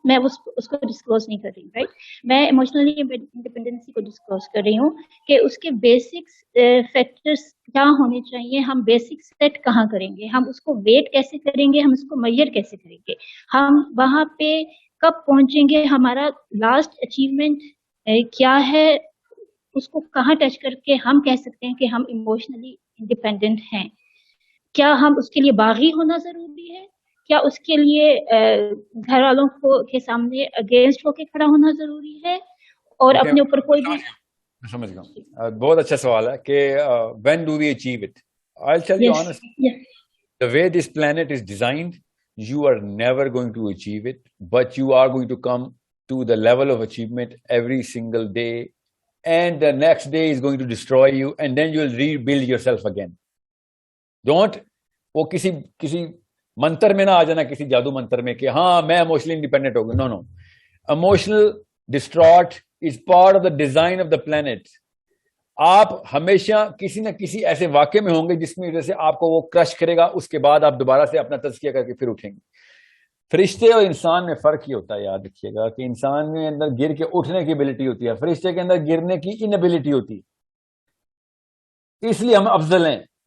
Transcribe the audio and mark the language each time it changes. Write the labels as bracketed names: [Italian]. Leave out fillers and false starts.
[Urdu] میں اس کو ڈسکلوز نہیں کر رہی ہوں, رائٹ. میں ایموشنلی انڈیپینڈنسی کو ڈسکلوز کر رہی ہوں کہ اس کے بیسکس فیکٹرس کیا ہونے چاہیے, ہم بیسک سیٹ کہاں کریں گے, ہم اس کو ویٹ کیسے کریں گے, ہم اس کو میئر کیسے کریں گے, ہم وہاں پہ کب پہنچیں گے, ہمارا لاسٹ اچیومنٹ کیا ہے, اس کو کہاں ٹچ کر کے ہم کہہ سکتے ہیں کہ ہم ایموشنلی انڈیپینڈنٹ ہیں. کیا ہم اس کے لیے باغی ہونا ضروری ہے, کیا اس کے لیے گھر والوں کے سامنے اگینسٹ ہو کے کھڑا ہونا ضروری ہے, اور اپنے اوپر کوئی بھی. سمجھ گیا, بہت اچھا سوال ہے کہ [English] when do we achieve it? I'll tell you honestly, the way this planet is designed, you are never going to achieve it, but you are going to come to the level of achievement every single day, and the next day is going to destroy you, and then you will rebuild yourself again. [Urdu] Don't وہ کسی منتر میں نہ آ جانا, کسی جادو منتر میں کہ ہاں میں ایموشنلی انڈیپینڈنٹ ہو گیا. [English] No, emotional distraught is part of the design of the plant. [Urdu] آپ ہمیشہ کسی نہ کسی ایسے واقعے میں ہوں گے جس میں وجہ سے آپ کو وہ کرش کرے گا, اس کے بعد آپ دوبارہ سے اپنا تزکیہ کر کے پھر اٹھیں گے. فرشتے اور انسان میں فرق یہ ہوتا ہے, یاد رکھیے گا, کہ انسان کے اندر گر کے اٹھنے کی ابیلٹی ہوتی ہے, فرشتے کے اندر گرنے کی انبیلٹی ہوتی ہے. اس لیے ہم افضل ہیں.